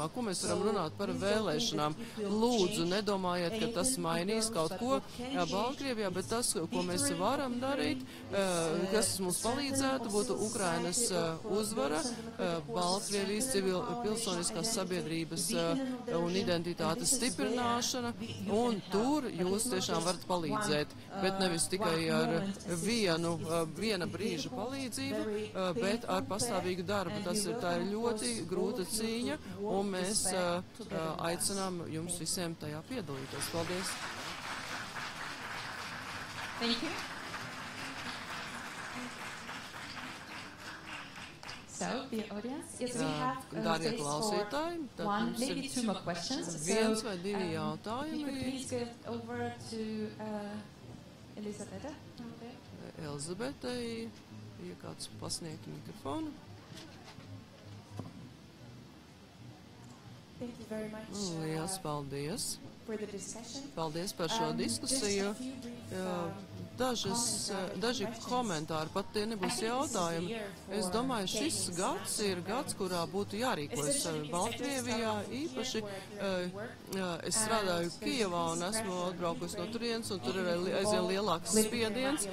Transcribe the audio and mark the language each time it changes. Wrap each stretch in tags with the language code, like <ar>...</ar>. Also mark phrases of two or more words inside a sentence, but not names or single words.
<lv>Ko mēs varam runāt par vēlēšanām? Lūdzu, nedomājiet, ka tas mainīs kaut ko Baltkrievijā, bet tas, ko mēs varam darīt, kas mums palīdzētu, būtu Ukrainas uzvara, Baltkrievijas pilsoniskās sabiedrības un identitātes stiprināšana, un tur jūs tiešām varat palīdzēt. Bet nevis tikai ar viena brīža palīdzību, bet ar pastāvīgu darbu. Tā ir ļoti grūta cīņa, un mēs aicinām jums visiem tajā piedalīties. Paldies!</lv> <en>Thank you. So, dear audience, yes, we have space for one, maybe two more questions.</en> <lv>Viens vai divi jautājumi.</lv> <en>We could please go over to Elizabete.</en> <lv>Elizabetei, ja kāds pasniegt mikrofonu.</lv> <en>Thank you very much.</en> <lv>Liels paldies.</lv> <en>For the discussion.</en> <lv>Paldies par šo diskusiju. Daži komentāri, pat tie nebūs jautājumi. Es domāju, šis gads ir gads, kurā būtu jārīkojas Baltkrievijā. Īpaši es strādāju Kijevā un esmu atbraukusi no turienes, un tur ir aizvien lielāks spiediens.</lv>